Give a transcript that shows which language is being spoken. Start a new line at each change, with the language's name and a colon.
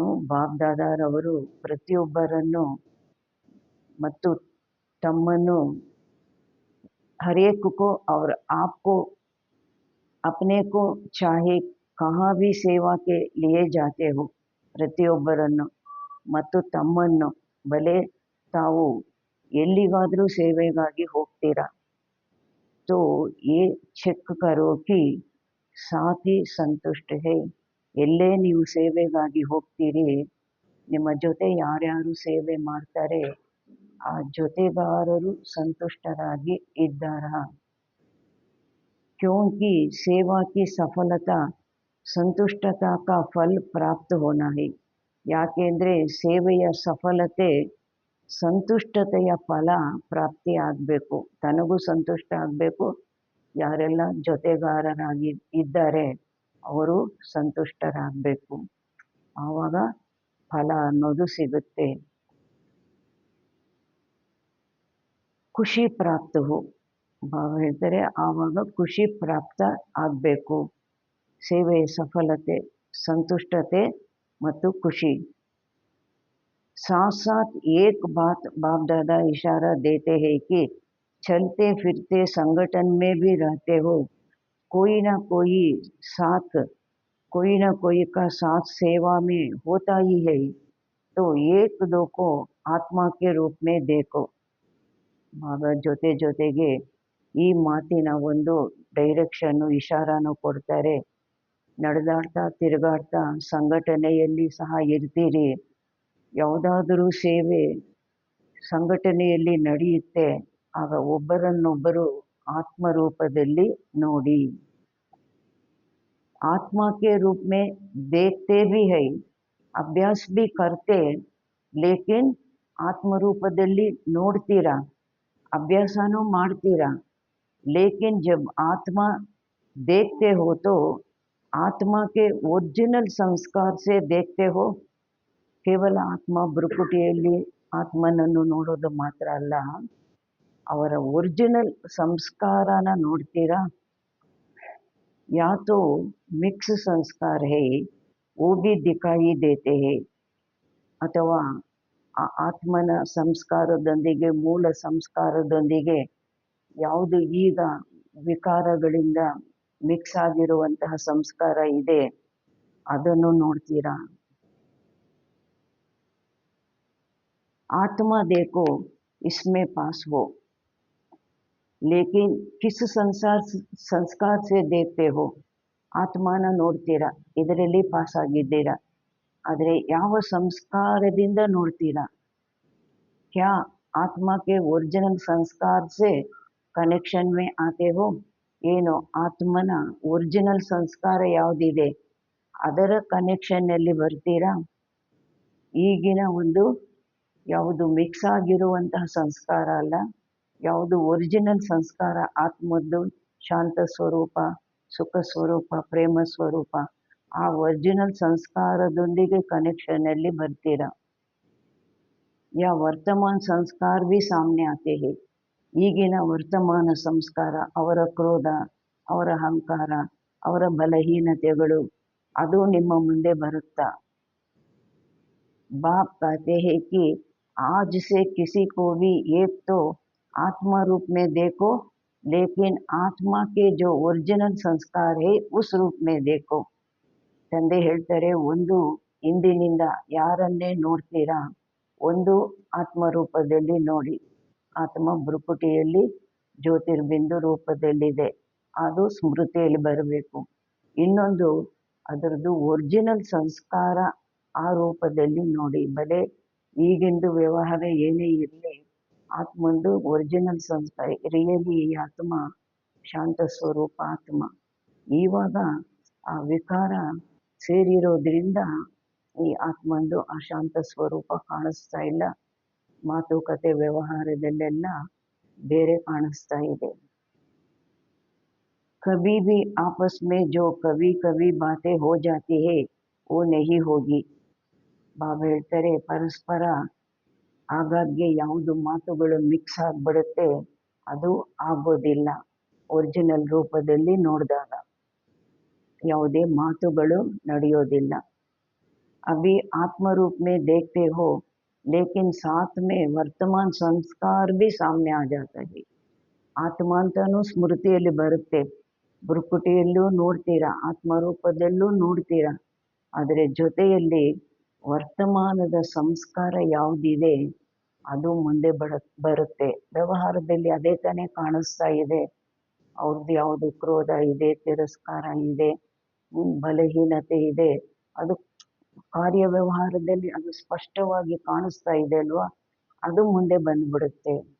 Kannada: ಬಾಪ್ ದಾದಾರವರು ಪ್ರತಿಯೊಬ್ಬರನ್ನು ಮತ್ತು ತಮ್ಮನ್ನು
Hindi: हर एक को और आपको अपने को चाहे कहाँ भी सेवा के लिए जाते हो,
Kannada: ಪ್ರತಿಯೊಬ್ಬರನ್ನು ಮತ್ತು ತಮ್ಮನ್ನು ಬಲೆ ತಾವು ಎಲ್ಲಿಗಾದರೂ ಸೇವೆಗಾಗಿ ಹೋಗ್ತೀರಾ
Hindi: तो ये ಚೆಕ್ करो कि ಸಾಥಿ ಸಂತುಷ್ಟ है.
Kannada: ಎಲ್ಲೇ ನೀವು ಸೇವೆಗಾಗಿ ಹೋಗ್ತೀರಿ ನಿಮ್ಮ ಜೊತೆ ಯಾರ್ಯಾರು ಸೇವೆ ಮಾಡ್ತಾರೆ ಆ ಜೊತೆಗಾರರು ಸಂತುಷ್ಟರಾಗಿ ಇದ್ದಾರಾ?
Hindi: क्योंकि सेवा की सफलता संतुष्टता का फल प्राप्त होना है.
Kannada: ಯಾಕೆಂದರೆ ಸೇವೆಯ ಸಫಲತೆ ಸಂತುಷ್ಟತೆಯ ಫಲ ಪ್ರಾಪ್ತಿ ಆಗಬೇಕು. ತನಗೂ ಸಂತುಷ್ಟ ಆಗಬೇಕು, ಯಾರೆಲ್ಲ ಜೊತೆಗಾರರಾಗಿ ಇದ್ದಾರೆ ಅವರು ಸಂತುಷ್ಟರಾಗಬೇಕು. ಆವಾಗ ಫಲ ಅನ್ನೋದು ಸಿಗುತ್ತೆ.
Hindi: ಖುಷಿ ಪ್ರಾಪ್ತ ಹೋ.
Kannada: ಬಾಬಾ ಹೇಳ್ತಾರೆ ಆವಾಗ ಖುಷಿ ಪ್ರಾಪ್ತ ಆಗಬೇಕು. ಸೇವೆಯ ಸಫಲತೆ, ಸಂತುಷ್ಟತೆ ಮತ್ತು ಖುಷಿ.
Hindi: साथ साथ एक बात बाप दादा इशारा देते हैं कि चलते फिरते संगठन में भी रहते हो, कोई ना कोई साथ, कोई ना कोई का साथ सेवा में होता ही है, तो एक दो को आत्मा के रूप में देखो.
Kannada: ಬಾಬಾ ಜೊತೆ ಜೊತೆಗೆ ಈ ಮಾತಿನ ಒಂದು ಡೈರೆಕ್ಷನ್ನು ಇಶಾರಾನು ಕೊಡ್ತಾರೆ. ನಡೆದಾಡ್ತಾ ತಿರುಗಾಡ್ತಾ ಸಂಘಟನೆಯಲ್ಲಿ ಸಹ ಇರ್ತೀರಿ, ಯಾವುದಾದರೂ ಸೇವೆ ಸಂಘಟನೆಯಲ್ಲಿ ನಡೆಯುತ್ತೆ, ಆಗ ಒಬ್ಬರನ್ನೊಬ್ಬರು ಆತ್ಮರೂಪದಲ್ಲಿ ನೋಡಿ.
Hindi: आत्मा के रूप में देखते भी है, अभ्यास भी करते, लेकिन
Kannada: ಆತ್ಮರೂಪದಲ್ಲಿ ನೋಡ್ತೀರಾ, ಅಭ್ಯಾಸನೂ ಮಾಡ್ತೀರಾ.
Hindi: लेकिन जब आत्मा देखते हो तो आत्मा के ओरिजिनल संस्कार से देखते हो.
Kannada: ಕೇವಲ ಆತ್ಮ ಭ್ರುಕುಟಿಯಲ್ಲಿ ಆತ್ಮನನ್ನು ನೋಡೋದು ಮಾತ್ರ ಅಲ್ಲ, ಅವರ ಒರಿಜಿನಲ್ ಸಂಸ್ಕಾರನ ನೋಡ್ತೀರಾ.
Hindi: या तो मिक्स संस्कार है वो भी दिखाई देते हैं
Kannada: ಅಥವಾ ಆತ್ಮನ ಸಂಸ್ಕಾರದೊಂದಿಗೆ ಮೂಲ ಸಂಸ್ಕಾರದೊಂದಿಗೆ ಯಾವುದು ಈಗ ವಿಕಾರಗಳಿಂದ ಮಿಕ್ಸ್ ಆಗಿರುವಂತಹ ಸಂಸ್ಕಾರ ಇದೆ ಅದನ್ನು ನೋಡ್ತೀರಾ.
Hindi: आत्मा देखो इसमें पास हो, लेकिन किस संस्कार से देखते हो.
Kannada: ಆತ್ಮನ ನೋಡ್ತೀರಾ, ಇದರಲ್ಲಿ ಪಾಸ್ ಆಗಿದ್ದೀರಾ, ಆದರೆ ಯಾವ ಸಂಸ್ಕಾರದಿಂದ ನೋಡ್ತೀರಾ.
Hindi: क्या आत्मा के ओरिजिनल संस्कार से कनेक्शन में आते हो.
Kannada: ಏನು ಆತ್ಮನ ಒರಿಜಿನಲ್ ಸಂಸ್ಕಾರ ಯಾವುದಿದೆ ಅದರ ಕನೆಕ್ಷನ್ನಲ್ಲಿ ಬರ್ತೀರಾ. ಈಗಿನ ಒಂದು ಯಾವುದು ಮಿಕ್ಸ್ ಆಗಿರುವಂತಹ ಸಂಸ್ಕಾರ ಅಲ್ಲ, ಯಾವುದು ಒರಿಜಿನಲ್ ಸಂಸ್ಕಾರ ಆತ್ಮದ್ದು ಶಾಂತ ಸ್ವರೂಪ, ಸುಖ ಸ್ವರೂಪ, ಪ್ರೇಮ ಸ್ವರೂಪ, ಆ ಒರಿಜಿನಲ್ ಸಂಸ್ಕಾರದೊಂದಿಗೆ ಕನೆಕ್ಷನ್ನಲ್ಲಿ ಬರ್ತೀರಾ.
Hindi: या वर्तमान संस्कार भी सामने आते हैं.
Kannada: ಈಗಿನ ವರ್ತಮಾನ ಸಂಸ್ಕಾರ, ಅವರ ಕ್ರೋಧ, ಅವರ ಅಹಂಕಾರ, ಅವರ ಬಲಹೀನತೆಗಳು ಅದು ನಿಮ್ಮ ಮುಂದೆ ಬರುತ್ತಾ.
Hindi: बाप कहते हैं कि आज से किसी को भी एक तो आत्मा रूप में देखो, लेकिन आत्मा के जो ओरिजिनल संस्कार है उस रूप में देखो.
Kannada: ತಂದೆ ಹೇಳ್ತಾರೆ, ಒಂದು ಇಂದಿನಿಂದ ಯಾರನ್ನೇ ನೋಡ್ತೀರಾ ಒಂದು ಆತ್ಮರೂಪದಲ್ಲಿ ನೋಡಿ. ಆತ್ಮ ಭ್ರುಕುಟಿಯಲ್ಲಿ ಜ್ಯೋತಿರ್ಬಿಂದು ರೂಪದಲ್ಲಿದೆ, ಅದು ಸ್ಮೃತಿಯಲ್ಲಿ ಬರಬೇಕು. ಇನ್ನೊಂದು ಅದರದ್ದು ಒರಿಜಿನಲ್ ಸಂಸ್ಕಾರ ಆ ರೂಪದಲ್ಲಿ ನೋಡಿ. ಬಲೆ ಈಗಿಂದು ವ್ಯವಹಾರ ಏನೇ ಇರಲಿ, ಆತ್ಮಂದು ಒರಿಜಿನಲ್ ಸಂಸ್ಕಾರ ರಿಯಲಿ ಈ ಆತ್ಮ ಶಾಂತ ಸ್ವರೂಪ ಆತ್ಮ. ಇವಾಗ ಆ ವಿಕಾರ ಸೇರಿರೋದ್ರಿಂದ ಈ ಆತ್ಮಂದು ಆ ಶಾಂತ ಸ್ವರೂಪ ಕಾಣಿಸ್ತಾ ಇಲ್ಲ. ಮಾತುಕತೆ ವ್ಯವಹಾರದಲ್ಲೆಲ್ಲ ಬೇರೆ ಕಾಣಿಸ್ತಾ ಇದೆ.
Hindi: कभी भी आपस में जो कभी कभी बातें हो जाती है वो नहीं होगी.
Kannada: ಬಾಬಾ ಹೇಳ್ತಾರೆ, ಪರಸ್ಪರ ಆಗಾಗ್ಗೆ ಯಾವುದು ಮಾತುಗಳು ಮಿಕ್ಸ್ ಆಗಿಬಿಡುತ್ತೆ ಅದು ಆಗೋದಿಲ್ಲ. ಒರಿಜಿನಲ್ ರೂಪದಲ್ಲಿ ನೋಡಿದಾಗ ಯಾವುದೇ ಮಾತುಗಳು ನಡೆಯೋದಿಲ್ಲ.
Hindi: अभी आत्म रूप में देखते हो, लेकिन साथ में वर्तमान संस्कार भी सामने आ जाता है.
Kannada: ಆತ್ಮ ಅಂತಾನು ಸ್ಮೃತಿಯಲ್ಲಿ ಬರುತ್ತೆ, ಭ್ರುಕುಟಿಯಲ್ಲೂ ನೋಡ್ತೀರಾ, ಆತ್ಮರೂಪದಲ್ಲೂ ನೋಡ್ತೀರಾ, ಆದರೆ ಜೊತೆಯಲ್ಲಿ ವರ್ತಮಾನದ ಸಂಸ್ಕಾರ ಯಾವುದಿದೆ ಅದು ಮುಂದೆ ಬರುತ್ತೆ. ವ್ಯವಹಾರದಲ್ಲಿ ಅದೇ ತಾನೇ ಕಾಣಿಸ್ತಾ ಇದೆ. ಅವ್ರದ್ದು ಯಾವುದು ಕ್ರೋಧ ಇದೆ, ತಿರಸ್ಕಾರ ಇದೆ, ಬಲಹೀನತೆ ಇದೆ, ಅದು ಕಾರ್ಯ ವ್ಯವಹಾರದಲ್ಲಿ ಅದು ಸ್ಪಷ್ಟವಾಗಿ ಕಾಣಿಸ್ತಾ ಇದೆ ಅಲ್ವಾ, ಅದು ಮುಂದೆ ಬಂದ್ಬಿಡುತ್ತೆ.